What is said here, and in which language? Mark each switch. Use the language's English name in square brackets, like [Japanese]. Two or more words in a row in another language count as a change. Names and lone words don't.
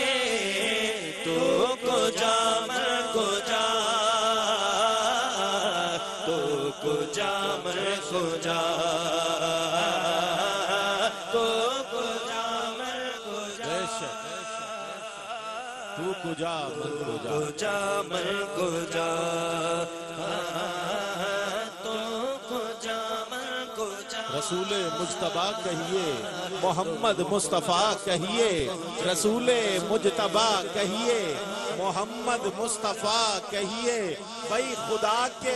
[Persian] تو کو جا من کو جا تو کو جا من کو جا تو کو جا من کو جا تو کجا من کجا کو جا من کو جا تو کو جا من کو جا [Urdu] رسول مجتبیٰ کہیے محمد مصطفیٰ کہیے رسول مجتبیٰ کہیے محمد مصطفیٰ کہیے بھئی خدا کے